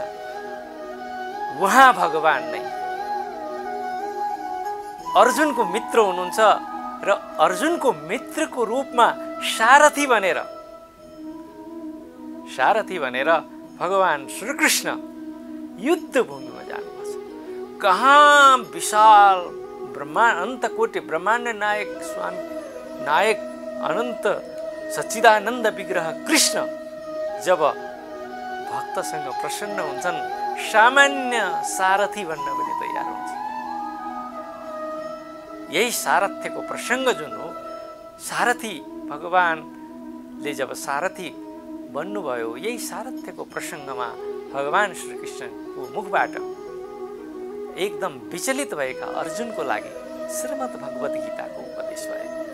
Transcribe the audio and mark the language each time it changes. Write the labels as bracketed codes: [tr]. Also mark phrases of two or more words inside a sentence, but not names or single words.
[ne] उहाँ भगवान नै अर्जुनको मित्र हुनुहुन्छ र अर्जुनको मित्रको रूपमा सारथी भनेर भगवान श्रीकृष्ण युद्ध भूमिमा जानुभएको छ। कहाँ विशाल अनन्त कोटि ब्रह्माण्ड नायक स्वामी नायक अनन्त सच्चिदानन्द विग्रह कृष्ण जब भक्तसँग प्रसन्न हुन्छन्, सामान्य सारथी भन्न पनि तयार हुन्छ। यही सारथ्यको प्रसङ्ग जुन हो, सारथी भगवानले जब सारथी बन्नुभयो, यही सारथ्यको प्रसङ्गमा भगवान श्रीकृष्णको मुखबाट एकदम विचलित भएका अर्जुनको लागि श्रीमद् भगवत गीताको उपदेश भयो।